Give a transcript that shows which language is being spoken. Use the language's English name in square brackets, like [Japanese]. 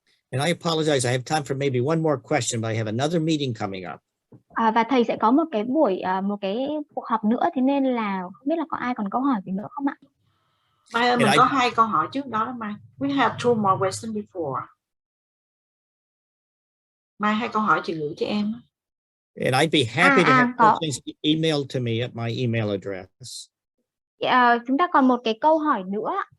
[English] And I apologize, I have time for maybe one more question, but I have another meeting coming up. [Vietnamese] Và thầy sẽ có một cái cuộc họp nữa, thế nên là không biết là có ai còn câu hỏi gì nữa không ạ? Mai ơi, mình có 2 câu hỏi trước đó Mai. [English] We have 2 more questions before. [Vietnamese] Mai 2 câu hỏi chị gửi cho em. [English] And I'd be happy to have questions emailed to me at my email address. [Vietnamese] Chúng ta còn một cái câu hỏi nữa.